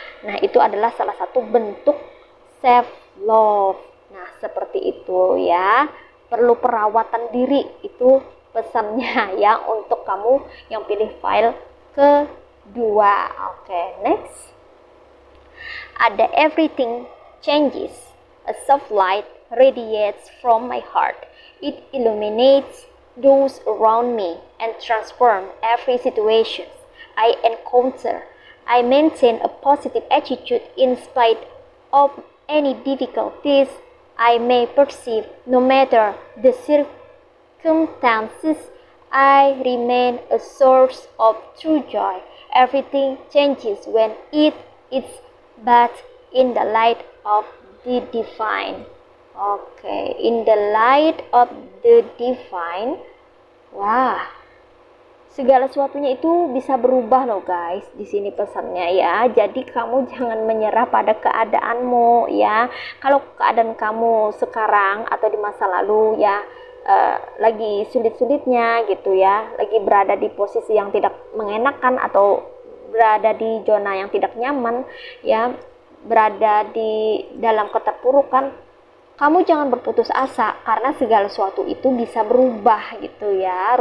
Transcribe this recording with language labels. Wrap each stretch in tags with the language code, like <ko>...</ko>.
<id>Nah, itu adalah salah satu bentuk self love. Nah, seperti itu ya. Perlu perawatan diri, itu pesannya ya untuk kamu yang pilih file kedua. Oke, next. Ada</id> <en>everything changes. A soft light radiates from my heart. It illuminates those around me and transforms every situation I encounter. I maintain a positive attitude in spite of any difficulties I may perceive. No matter the circumstances, I remain a source of true joy. Everything changes when it is but in the light of the divine. Oke, in the light of the divine.</en> <id>Wah, segala sesuatunya itu bisa berubah loh guys. Di sini pesannya ya. Jadi kamu jangan menyerah pada keadaanmu ya. Kalau keadaan kamu sekarang atau di masa lalu ya lagi sulit-sulitnya gitu ya, lagi berada di posisi yang tidak mengenakan atau berada di zona yang tidak nyaman ya, berada di dalam keterpurukan, kamu jangan berputus asa karena segala sesuatu itu bisa berubah gitu ya.</id>